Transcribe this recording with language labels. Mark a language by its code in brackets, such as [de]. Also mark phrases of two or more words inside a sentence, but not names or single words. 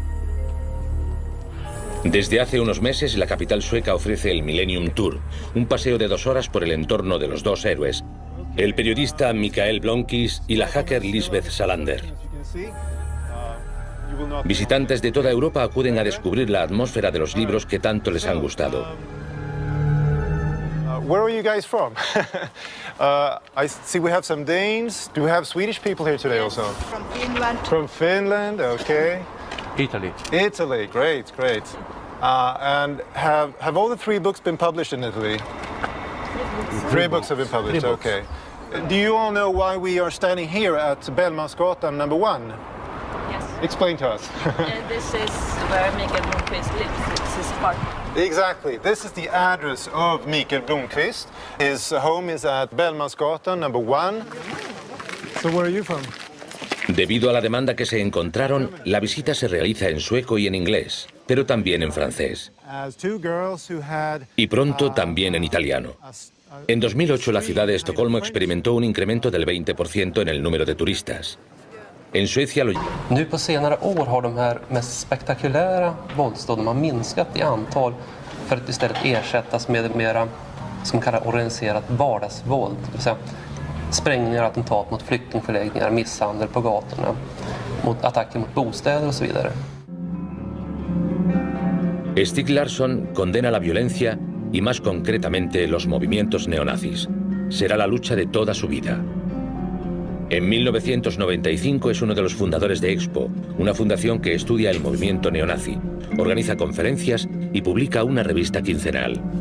[es] Desde hace unos meses, la capital sueca ofrece el Millennium Tour, un paseo de 2 horas por el entorno de los 2 héroes, el periodista Mikael Blomkvist y la hacker Lisbeth Salander. Visitantes de toda Europa acuden a descubrir la atmósfera de los libros que tanto les han gustado. [en] Where are you guys from? I see we have some Danes. Do we have Swedish people here today also? From Finland. From Finland, okay. Italy. Italy, great, great. And have all the 3 books been published in Italy? 3 books have been published, okay. Do you all know why we are standing here at Bellmansgatan number 1? Yes. Explain to us. This is where Mikael Blomkvist lives. It's his apartment. Exactly. This is the address of Mikael Blomkvist. His home is at Bellmansgatan number 1. So where are you from? [es] Debido a la demanda que se encontraron, la visita se realiza en sueco y en inglés, pero también en francés. Y pronto también en italiano. En 2008 la ciudad de Estocolmo experimentó un incremento del 20% en el número de turistas. En Suecia lo... [sv] Nu på senare år har de här mest spektakulära våldsdåden minskat i antal för att istället ersättas med ett mera, som kallas organiserat vardagsvåld. Det vill säga sprängningar, attentat mot flyktingförläggningar, misshandel på gatorna, mot attacker mot bostäder och så vidare. [es] Stieg Larsson condena la violencia y más concretamente los movimientos neonazis. Será la lucha de toda su vida. En 1995 es uno de los fundadores de Expo, una fundación que estudia el movimiento neonazi, organiza conferencias y publica una revista quincenal.